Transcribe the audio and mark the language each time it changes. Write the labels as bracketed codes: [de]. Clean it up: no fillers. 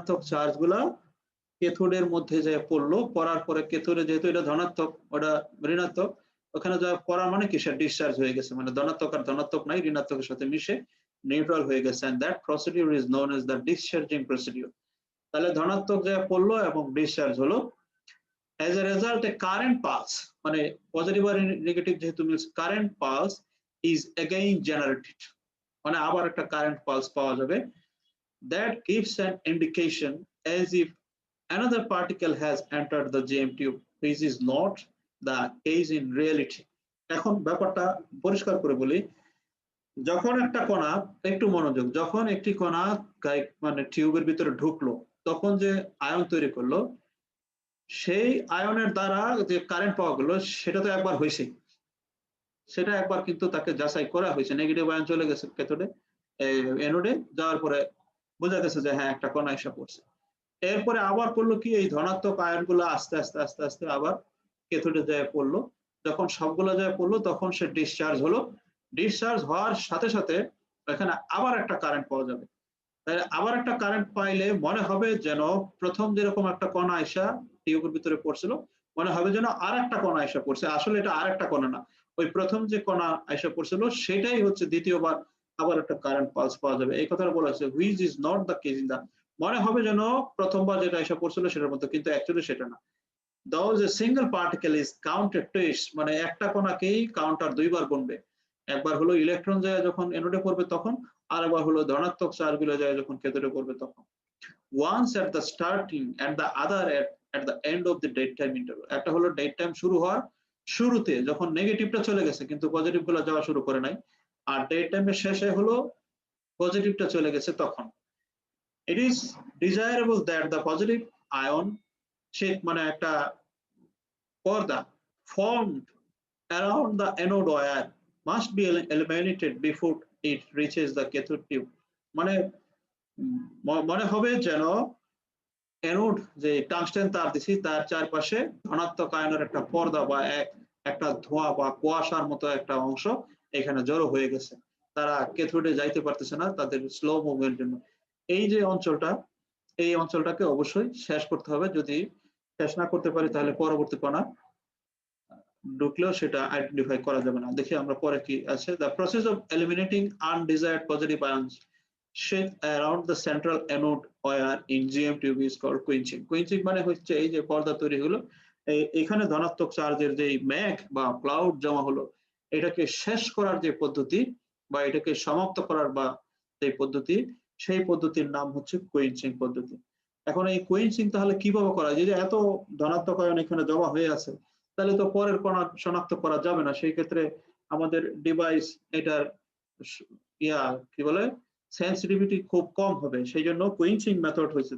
[bn] চার্জগুলা ক্যাথোডের মধ্যে যে পড়লো, পড়ার পরে ক্যাথোডে যেহেতু এটা ধনাত্মক ওটা ঋণাত্মক, ওখানে যা পড়া মানে কি সে ডিসচার্জ হয়ে গেছে, মানে ধনাত্মক আর ধনাত্মক নাই, ঋণাত্মকের সাথে মিশে নিউট্রাল হয়ে গেছে, [en] and that procedure is known as the discharging procedure। [bn] তাহলে ধনাত্মক যা পড়লো এবং ডিসচার্জ হলো, [en] as a result a current pulse, [bn] মানে পজিটিভ আর নেগেটিভ যেহেতু mills, current pulse [en] is again generated, [bn] মানে আবার একটা কারেন্ট পালস পাওয়া যাবে, [en] that gives an indication as if another particle has entered the GM tube, which is not the case in reality। [bn] এখন ব্যাপারটা পরিষ্কার করে বলি, যখন একটা কণা, একটু মনোযোগ, যখন একটি কণা মানে টিউবের ভিতরে ঢুকলো, তখন যে আয়ন তৈরি করলো, সেই আয়নের দ্বারা যে কারেন্ট পাওয়া গেল সেটা তো একবার হয়েছে, সেটা একবার কিন্তু তাকে যাচাই করা হয়েছে, নেগেটিভ আয়ন চলে গেছে ক্যাথোডে, অ্যানোডে যাওয়ার পরে বোঝা গেছে যে হ্যাঁ একটা কণা এসে পড়ছে। এরপরে আবার পড়লো কি, এই ধনাত্মক আয়নগুলো আস্তে আস্তে আস্তে আস্তে আবার ক্যাথোডে যায় পড়লো, যখন সবগুলো যায় পড়লো তখন সে ডিসচার্জ হলো, ডিসচার্জ হওয়ার সাথে সাথে এখানে আবার একটা কারেন্ট পাওয়া যাবে। তাহলে আবার একটা কারেন্ট পাইলে মনে হবে যেন প্রথম যেরকম একটা কণা আইসা টিউবের ভিতরে পড়ছিল, মনে হবে যেন আর একটা কণা আইসা পড়ছে, আসলে এটা আর একটা কণা না, ওই প্রথম যে কণা আইসা পড়ছিল সেটাই হচ্ছে দ্বিতীয়বার আবার একটা কারেন্ট পালস পাওয়া যাবে, এই কথাটা বলা হয়েছে, [en] which is not the case in the, [bn] মনে হবে যেন প্রথমবার যেটা আইসা পড়ছিল সেটার মতো, কিন্তু অ্যাকচুয়ালি সেটা না। [en] Thus a single particle is counted twice, [bn] মানে একটা কণাকেই কাউন্টার দুইবার গুনবে, একবার হলো ইলেকট্রন যায় যখন অ্যানোডে পড়বে তখন, আর একবার হলো ধনাত্মক চার্জগুলো যায় যখন ক্যাথোডে পড়বে তখন। [en] once at the starting and the other at the end of the dead time interval। [bn] একটা হলো ডেড টাইম শুরু হওয়ার শুরুতে যখন নেগেটিভটা চলে গেছে কিন্তু পজিটিভ গুলো যাওয়া শুরু করে নাই, আর ডেড টাইমের শেষে হলো পজিটিভটা চলে গেছে তখন। [en] It is desirable that the positive ion sheet [bn] মানে একটা পর্দা [en] formed around the anode wire must be eliminated before it reaches the cathode tube। [bn] মানে মনে হবে যেন অ্যানোড যে টাংস্টেন তার দিছি তার চারপাশে ধনাত্মক আয়নের একটা পর্দা বা একটা ধোঁয়া বা কুয়াশার মতো একটা অংশ এখানে জড়ো হয়ে গেছে, তারা ক্যাথোডে যাইতে পারতেছে না তাদের স্লো মুভমেন্টের জন্য। এই যে অঞ্চলটা, এই অঞ্চলটাকে অবশ্যই শেষ করতে হবে, যদি শেষ না করতে পারি তাহলে পরবর্তী কণা ঢুকলেও সেটা আইডেন্টিফাই করা যাবে না। দেখি আমরা পরে কি আছে। [en] The process of eliminating undesired positive ions sheet around the central anode wire in GM tube is called quenching। [bn] quenching মানে হচ্ছে এই যে পর্দা তৈরি হলো, এখানে ধনাত্মক চার্জের যে মেঘ বা ক্লাউড জমা হলো এটাকে শেষ করার যে পদ্ধতি বা এটাকে সমাপ্ত করার বা যে পদ্ধতি, সেই পদ্ধতির নাম হচ্ছে quenching পদ্ধতি। এখন এই quenching তাহলে কিভাবে করা যায়? যে এত ধনাত্মক আয়ন এখানে জমা হয়ে আছে তাহলে তো পরের কণা শনাক্ত করা যাবে না, সেই ক্ষেত্রে আমাদের ডিভাইস এটার কি বলে সেন্সিটিভিটি খুব কম হবে, সেই জন্য কুইন্সিং মেথড হয়েছে।